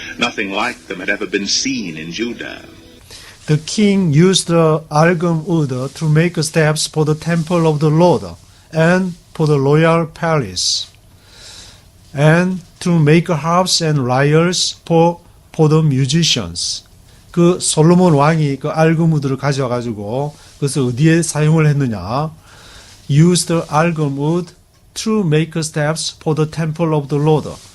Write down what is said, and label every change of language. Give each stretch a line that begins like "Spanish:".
English: Nothing like them had ever been seen in Judah. The king used the algum wood to make steps for the temple of the Lord and for the royal palace, and to make harps and lyres for the musicians.
Korean: 그 솔로몬 왕이 그 algum wood를 가져와 가지고 그것을 어디에 사용을 했느냐?
English: Use the algum wood to make steps for the temple of the Lord.